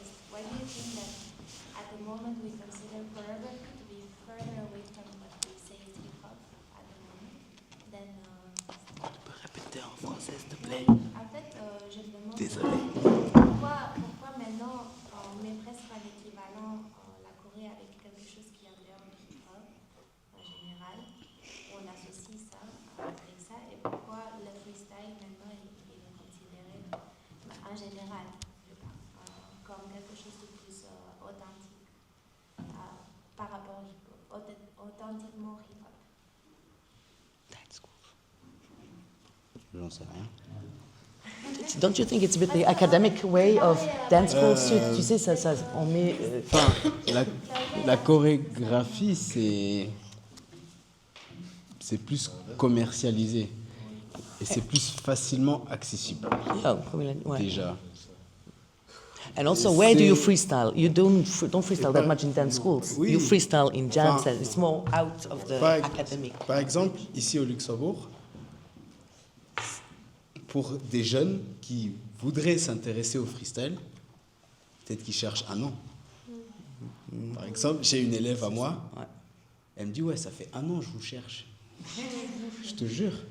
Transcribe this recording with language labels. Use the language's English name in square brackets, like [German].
[English] why do you think that at the moment we consider choreography to be further away from what we say is hip hop at the moment than [French] Tu peux répéter en français, s'il te plaît? en fait, je me demande pourquoi maintenant on met presque à l'équivalent la Corée avec quelque chose qui est en dehors du hip hop en général, on associe ça avec ça, et pourquoi le freestyle maintenant il est considéré en général comme quelque chose de plus authentique par rapport au hip hop, authentiquement hip hop. [English] That's cool. [French] J'en sais rien. [English] Don't you think it's a bit the academic way of dance schools? [French] Tu sais, ça, on met. Enfin, la chorégraphie, c'est plus commercialisé et c'est plus facilement accessible Ouais. déjà. [English] And also, where do you freestyle? You don't freestyle that much in dance schools. [French] Oui. [English] You freestyle in jam [French] Enfin, [English] sessions. It's more out of the academic. [French] Par exemple, ici au Luxembourg, pour des jeunes qui voudraient s'intéresser au freestyle, peut-être qu'ils cherchent un an. Par exemple, j'ai une élève à moi, Ouais. elle me dit « Ouais, ça fait un an que je vous cherche. » Je te jure,